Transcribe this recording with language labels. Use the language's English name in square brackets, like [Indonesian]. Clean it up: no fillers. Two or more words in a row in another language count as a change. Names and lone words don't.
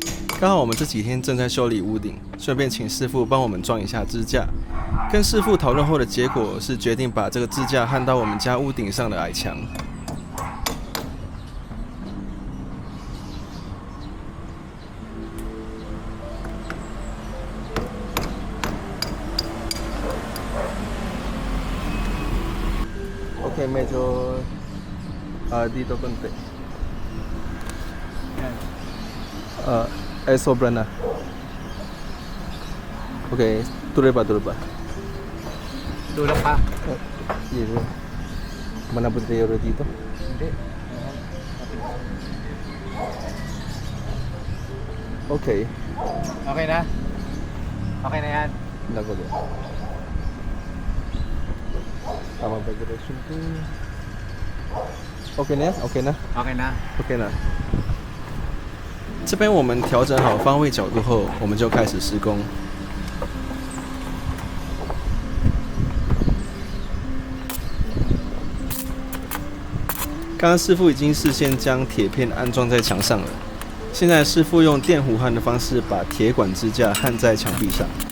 [Chinese] 刚好我们这几天正在修理屋顶，顺便请师傅帮我们装一下支架。跟师傅讨论后的结果是决定把这个支架焊到我们家屋顶上的矮墙。 [Filipino] Okay, medyo dito konti. Ay sobra na. Okay, tuloy pa. Tulak pa? Dito. Manabot tayo dito? Hindi. Okay. Okay na? Okay na yan? Lago din. Tama ba direction ko? OK 呢 ？OK 呢 Okay na? ？OK 呢？ [Chinese] 这边我们调整好方位角度后，我们就开始施工。刚刚师傅已经事先将铁片安装在墙上了，现在师傅用电弧焊的方式把铁管支架焊在墙壁上。